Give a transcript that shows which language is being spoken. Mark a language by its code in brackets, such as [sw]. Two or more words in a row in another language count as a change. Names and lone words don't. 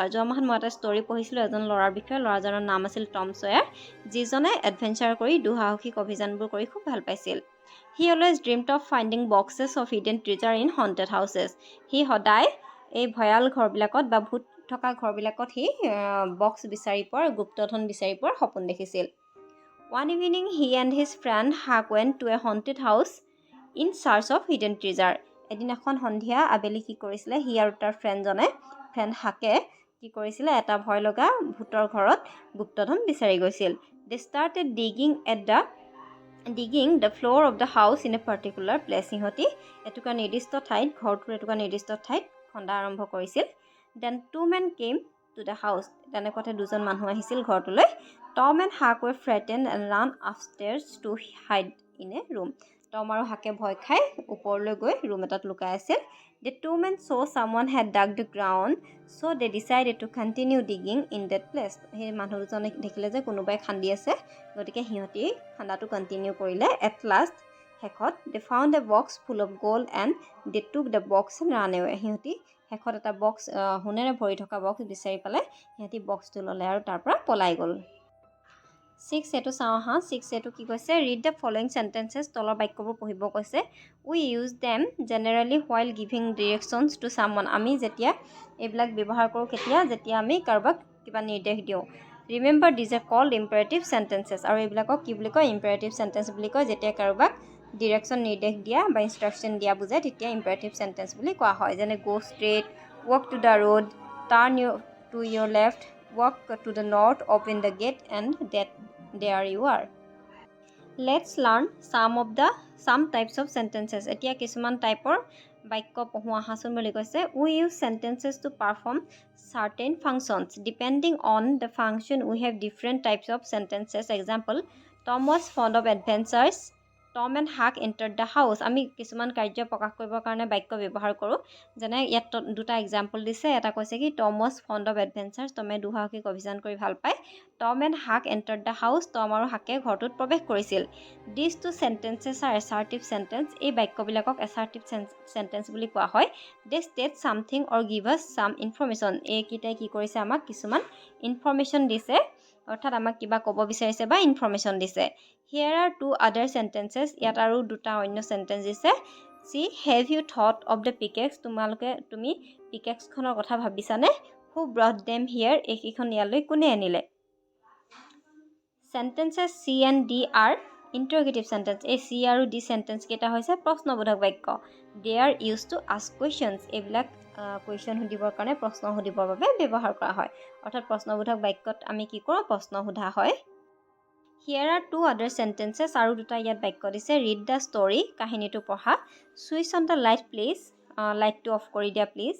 [as] যোৱা মাহত মই এটা ষ্টৰী পঢ়িছিলোঁ এজন ল'ৰাৰ বিষয়ে। ল'ৰাজনৰ নাম আছিল টম ছয়াৰ, যিজনে এডভেঞ্চাৰ কৰি দুঃসাহসিক অভিযানবোৰ কৰি খুব ভাল পাইছিল। [en] He always dreamed of finding boxes of hidden treasure in haunted houses. [as] সি সদায় এই ভয়াল ঘৰবিলাকত বা ভূত থকা ঘৰবিলাকত সি বক্স বিচাৰি পোৱাৰ, গুপ্তধন বিচাৰি পোৱাৰ সপোন দেখিছিল। [en] One evening, he and his friend Hak went to a haunted house in search of hidden treasure. [as] এদিন এখন সন্ধিয়া আবেলি কি কৰিছিলে সি আৰু তাৰ ফ্ৰেণ্ড হাকে কি কৰিছিলে এটা ভয় লগা ভূতৰ ঘৰত গুপ্তধন বিচাৰি গৈছিল. [en] They started digging the floor of the house in a particular place. [as] সিহঁতি এটুকুৰা নিৰ্দিষ্ট ঠাইত ঘৰটোৰ এটুকুৰা নিৰ্দিষ্ট ঠাইত খন্দা আৰম্ভ কৰিছিল. [en] Then 2 men came to the house. [as] তেনেকুৱাতে দুজন মানুহ আহিছিল ঘৰটোলৈ. [en] Tom and Huck were frightened and ran upstairs to hide in a room. [as] Tom আৰু হাকে ভয় খাই ওপৰলৈ গৈ ৰুম এটাত লুকাই আছিল. [en] The 2 men saw someone had dug the ground, so they decided to continue digging in that place. [as] সেই মানুহ দুজনে দেখিলে যে কোনোবাই খান্দি আছে গতিকে সিহঁতি খান্দাটো কণ্টিনিউ কৰিলে. [en] At last শেষত they found a box full of gold and they took the box and ran away. [as] সিহঁতি শেষত এটা বক্স সোণেৰে ভৰি থকা বক্স বিচাৰি পালে. সিহঁতি বক্সটো ল'লে আৰু তাৰ পৰা পলাই গ'ল. 6 এটো চাওঁ হা. 6 এটো কি কৈছে [en] read the following sentences [as] তলৰ বাক্যবোৰ পঢ়িব কৈছে. [en] We use them generally while giving directions to someone. [as] আমি যেতিয়া এইবিলাক ব্যৱহাৰ কৰোঁ যেতিয়া আমি কাৰোবাক কিবা নিৰ্দেশ দিওঁ. [en] remember these are called imperative sentences. [as] আৰু এইবিলাকক কি বুলি কয় [en] imperative sentence [as] বুলি কয়. যেতিয়া কাৰোবাক ডিৰেকশ্যন নিৰ্দেশ দিয়া বা ইনষ্ট্ৰাকশ্যন দিয়া বুজায় তেতিয়া [en] imperative sentence [as] বুলি কোৱা হয়. [en] যেনে go straight, walk to the road, turn to your left, walk to the north, open the gate, and there you are. Let's learn some types of sentences. [as] এতিয়া কিছুমান টাইপৰ বাক্য পঢ়ো আহাচোন বুলি কৈছে. [en] We use sentences to perform certain functions. Depending on the function, we have different types of sentences. Example, Tom was fond of adventures. Tom and Huck entered the house. [as] আমি কিছুমান কাৰ্য প্ৰকাশ কৰিবৰ কাৰণে বাক্য ব্যৱহাৰ কৰোঁ. যেনে ইয়াত দুটা এক্সাম্পল দিছে. এটা কৈছে কি [en] Tom was fond of adventures. [as] টমে দুঃসাহসিক অভিযান কৰি ভাল পায়. [en] Tom and Huck entered the house. [as] টম আৰু হাকে ঘৰটোত প্ৰৱেশ কৰিছিল. [en] These two sentences are assertive sentence. [as] এই বাক্যবিলাকক [en] assertive sentence [as] বুলি কোৱা হয়. [en] They state something or give us some information. [as] এইকেইটাই কি কৰিছে আমাক কিছুমান ইনফৰমেশ্যন দিছে. অৰ্থাৎ আমাক কিবা ক'ব বিচাৰিছে বা ইনফৰমেশ্যন দিছে. [en] Here are 2 other sentences. [as] ইয়াত আৰু দুটা অন্য চেণ্টেন্স দিছে. [en] See, have you thought of the pickaxe? [as] তুমি পিকেক্সখনৰ কথা ভাবিছানে? [en] Who brought them here? [as] এইকেইখন ইয়ালৈ কোনে আনিলে? [en] Sentences C and D are interrogative sentence. [as] এই C আৰু D sentence কেইটা হৈছে প্ৰশ্নবোধক বাক্য. [en] They are used to ask questions. [as] এইবিলাক কুৱেশ্যন সুধিবৰ কাৰণে প্ৰশ্ন সুধিবৰ বাবে ব্যৱহাৰ কৰা হয়. অৰ্থাৎ প্ৰশ্নবোধক বাক্যত আমি কি কৰোঁ প্ৰশ্ন সোধা হয়. [en] Here are 2 other sentences. [as] আৰু দুটা ইয়াত বাক্য দিছে. [en] Read the story. [as] কাহিনীটো পঢ়া. [en] Switch on the light please. [as] লাইটটো অফ কৰি দিয়া please.